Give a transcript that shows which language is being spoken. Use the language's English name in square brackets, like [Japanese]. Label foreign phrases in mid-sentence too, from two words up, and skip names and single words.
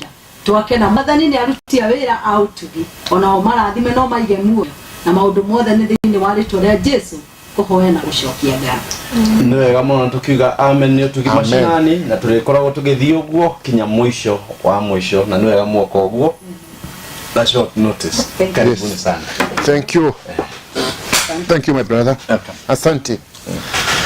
[Kikuyu] Twakena Mwathani nĩ aruti a wĩra a ũtugi, onao marathime no maige muoyo na maũndũ mothe nĩ thĩinĩ wa rĩtwa rĩa Jesũ kũhoya na gũcokia ngatho. Nĩ wega mũno tukiuga amen nĩ ũtugi mashinani na tũrĩkoragwo tũgĩthiĩ ũguo kinya mũico wa mũico na nĩ wega muoka ũguo. [English] Na short notice. [Swahili] Karibuni sana. [English] Thank you. Thank you my brother. [Swahili] Asante.